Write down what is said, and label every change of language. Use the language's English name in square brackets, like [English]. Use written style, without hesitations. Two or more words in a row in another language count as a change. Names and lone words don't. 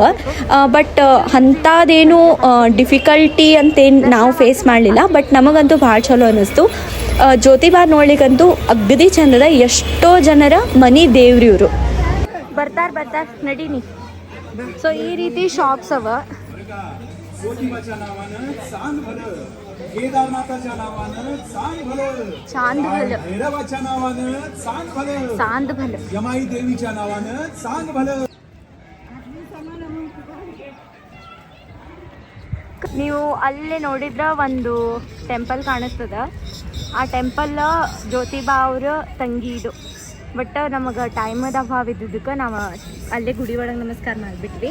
[Kannada] ಬಟ್ ಅಂಥದ್ದೇನು ಡಿಫಿಕಲ್ಟಿ ಅಂತೇನು ನಾವು ಫೇಸ್ ಮಾಡಲಿಲ್ಲ. ಬಟ್ ನಮಗಂತೂ ಭಾಳ ಚಲೋ ಅನ್ನಿಸ್ತು. ಜ್ಯೋತಿಬಾ ನೋಡ್ಲಿಕ್ಕಂತೂ ಅಗದಿ ಚಂದದ. ಎಷ್ಟೋ ಜನರ ಮನಿ ದೇವ್ರಿ ಇವರು. ಬರ್ತಾರೆ ನಡೀನಿ. ಸೊ ಈ ರೀತಿ ಶಾಪ್ಸ್ ಅವ. [Marathi] केदारनाथाच्या नावानं चांद भलं, चांद भलं, भैरवाच्या नावानं चांद भलं, चांद भलं, यमाई देवीच्या नावानं चांद भलं. [Kannada] ನೀವು ಅಲ್ಲೇ ನೋಡಿದ್ರೆ ಒಂದು ಟೆಂಪಲ್ ಕಾಣಿಸ್ತದ. ಆ ಟೆಂಪಲ್ ಜ್ಯೋತಿಬಾ ಅವ್ರ ತಂಗಿ ಇದು. ಬಟ್ ನಮಗೆ ಟೈಮದ ಅಭಾವ ಇದ್ದಿದ್ದಕ್ಕೆ ನಾವು ಅಲ್ಲೇ ಗುಡಿ ಒಳಗೆ ನಮಸ್ಕಾರ ಮಾಡಿಬಿಟ್ವಿ.